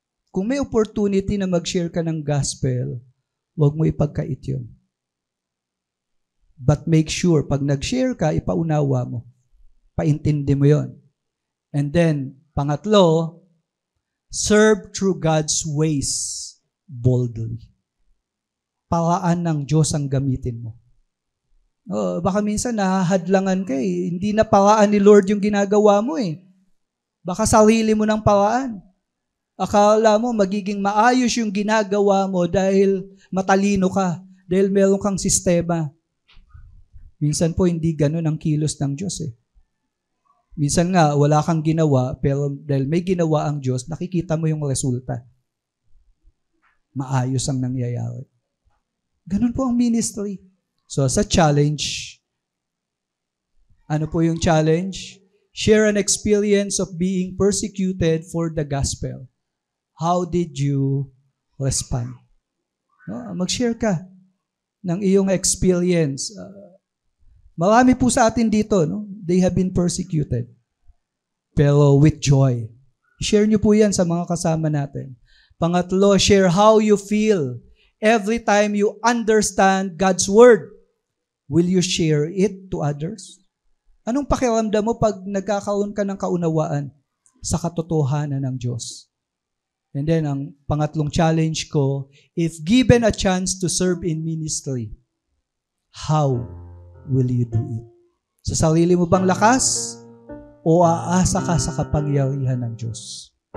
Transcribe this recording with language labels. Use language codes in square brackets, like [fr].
[tl] Kung may opportunity na mag-share ka ng gospel, huwag mo ipagkait yun. But make sure, pag nag-share ka, ipaunawa mo. Paintindi mo yon. [en] And then, pangatlo, serve through God's ways boldly. [tl] Paraan ng Diyos ang gamitin mo. Baka minsan nahahadlangan ka eh. Hindi na paraan ni Lord yung ginagawa mo eh. Baka sarili mo ng paraan. Akala mo magiging maayos yung ginagawa mo dahil matalino ka, dahil meron kang sistema. Minsan po hindi ganun ang kilos ng Diyos eh. Minsan nga wala kang ginawa, pero dahil may ginawa ang Diyos, nakikita mo yung resulta. Maayos ang nangyayari. Ganun po ang ministry. So sa challenge, ano po yung challenge? [en] Share an experience of being persecuted for the gospel. [tl] How did you respond? Mag-share ka ng iyong experience. Marami po sa atin dito, no? They have been persecuted. [en] Pero with joy. [tl] Share niyo po yan sa mga kasama natin. [en] Pangatlo, share how you feel every time you understand God's word. Will you share it to others? [tl] Anong pakiramdam mo pag nagkakaroon ka ng kaunawaan sa katotohanan ng Diyos? [en] And then, ang pangatlong challenge ko, if given a chance to serve in ministry, how will you do it? [tl] Sa sarili mo bang lakas o aasa ka sa kapangyarihan ng Diyos?